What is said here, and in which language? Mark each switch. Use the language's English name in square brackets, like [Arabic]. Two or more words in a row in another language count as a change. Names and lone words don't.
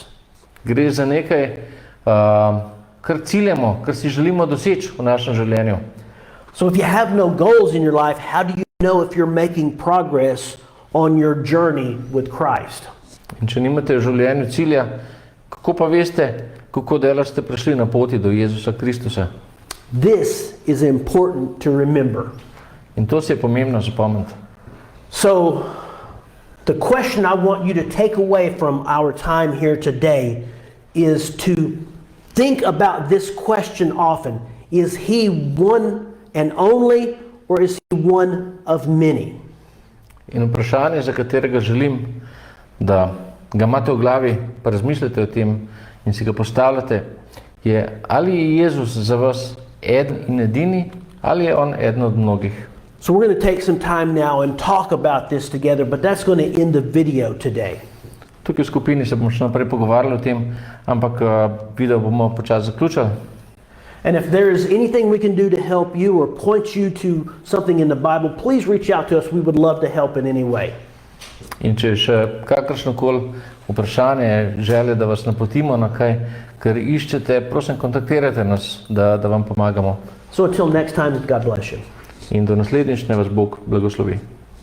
[Slovenian] Gre za nekaj, kar ciljamo, kar si želimo doseči v našem življenju. [English] So if you have no goals in your life, how do you know if you're making progress on your journey with Christ? [Slovenian] In če nimate v življenju cilja, kako pa veste, kako daleč ste prišli na poti do Jezusa Kristusa? [English] This is important to remember. [Slovenian] In to se je pomembno zapomniti. [English] So, the question I want you to take away from our time here today is to think about this question often. Is he one and only, or is he one of many? [Slovenian] In vprašanje, za katerega želim, da ga imate v glavi, pa razmišljate o tem in si ga postavljate, je, ali je Jezus za vas eden in edini, ali je on eden od mnogih. [English] So we're going to take some time now and talk about this together, but that's going to end the video today. [Slovenian] Tukaj v skupini se bomo še naprej pogovarjali o tem, ampak video bomo počasi zaključili. [English] And if there is anything we can do to help you or point you to something in the Bible, please reach out to us. We would love to help in any way. [Slovenian] In če je še kakršnokoli vprašanje, želje, da vas napotimo na kaj, kar iščete, prosim, kontaktirajte nas, da vam pomagamo. [English] So until next time, God bless you. [Slovenian] In do naslednjič, naj vas Bog blagoslovi.